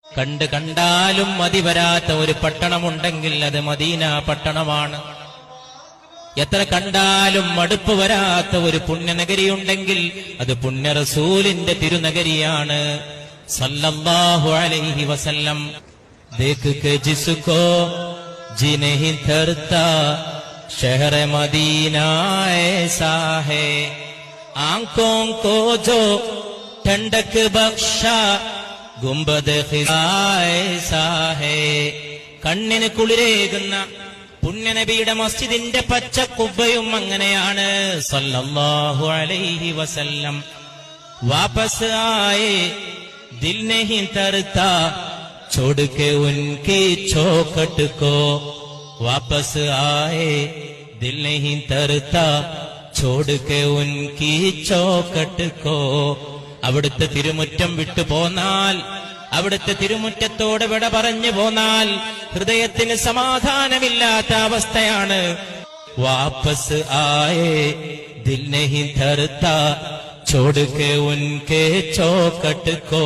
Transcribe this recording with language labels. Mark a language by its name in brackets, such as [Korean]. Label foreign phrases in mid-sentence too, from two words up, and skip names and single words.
[Malayalam] കണ്ടാലും മതി വരാത്ത ഒരു പട്ടണമുണ്ടെങ്കിൽ അത് മദീന പട്ടണമാണ്. എത്ര കണ്ടാലും മടുപ്പ് വരാത്ത ഒരു പുണ്യനഗരിയുണ്ടെങ്കിൽ അത് പുണ്യ റസൂലിന്റെ തിരുനഗരിയാണ് [Arabic] صلى الله عليه وسلم. [Hindi] देख के जिसको जी नहीं धरता शहर मदीना ऐसा है, आंखों को जो ठंडक बख्शा गुंबद खिज़ा ऐसा है. [Malayalam] കണ്ണിന് കുളിരേകുന്ന പുണ്യനബിയുടെ മസ്ജിദിന്റെ പച്ച കുബ്ബയും അങ്ങനെയാണ് [Arabic] صلى الله عليه وسلم. [Hindi] वापस आए दिल नहीं तरता छोड़ के उनकी चौखट को, वापस आए दिल नहीं तरता छोड़ के उनकी चौखट को. [Malayalam] അവിടുത്തെ തിരുമുറ്റം വിട്ടു പോന്നാൽ, അവിടുത്തെ തിരുമുറ്റത്തോട് വിട പറഞ്ഞു പോന്നാൽ ഹൃദയത്തിന് സമാധാനമില്ലാത്ത അവസ്ഥയാണ്. [Hindi] वापस आए दिल नहीं धरता छोड़ के उनकी चौखट को.